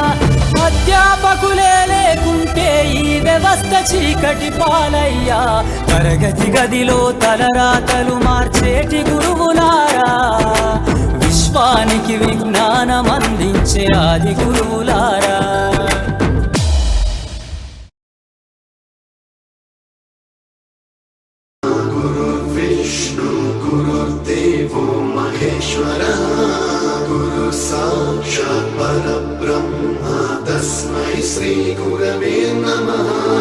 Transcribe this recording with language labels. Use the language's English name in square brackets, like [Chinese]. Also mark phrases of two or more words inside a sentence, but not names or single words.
[Telugu] అధ్యాపకులే లేకుంటే ఈ వ్యవస్థ చీకటి పాలయ్యా. తరగతి గదిలో తలరాతలు మార్చేటి గురువులారా, విశ్వానికి విజ్ఞానం అందించే ఆది గురువులారా. [Sanskrit] गुरुर्विष्णु गुरुर्देवो महेश्वरः, गुरु साक्षात् परब्रह्म तस्मै श्रीगुरवे नमः